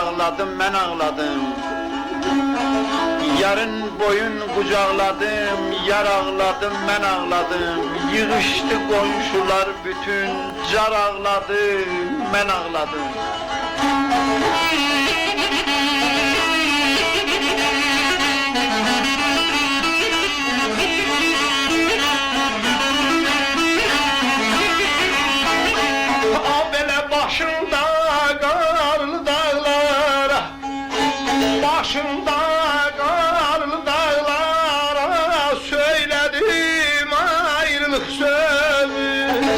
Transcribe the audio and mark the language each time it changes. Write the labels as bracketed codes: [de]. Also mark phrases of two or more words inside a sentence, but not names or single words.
[az] ağladım, mən ağladım. Yarın boyun qucaqladım, yar ağladım, mən ağladım. Yığışdı qonşular bütün, car ağladı, mən ağladım. [tr] Başında karlı dağlara, başında karlı dağlara söyledim ayrılık sözü.